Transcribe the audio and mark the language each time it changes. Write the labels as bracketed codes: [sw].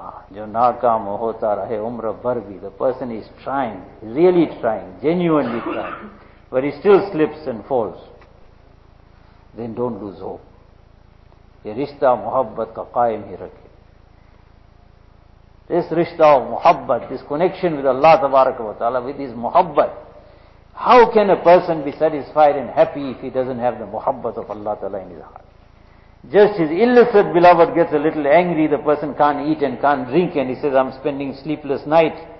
[ur] جو ناکام ہوتا رہے عمر بھر بھی، [en] the person is trying, really trying, genuinely trying, but he still slips and falls, then don't lose hope. [ur] یہ رشتہ محبت کا قائم ہی رکھے. [en] This rishta of muhabbat, this connection with Allah tabaraka wa ta'ala, with his muhabbat. How can a person be satisfied and happy if he doesn't have the muhabbat of Allah ta'ala in his heart? Just his illicit beloved gets a little angry, the person can't eat and can't drink, and he says, I'm spending sleepless night.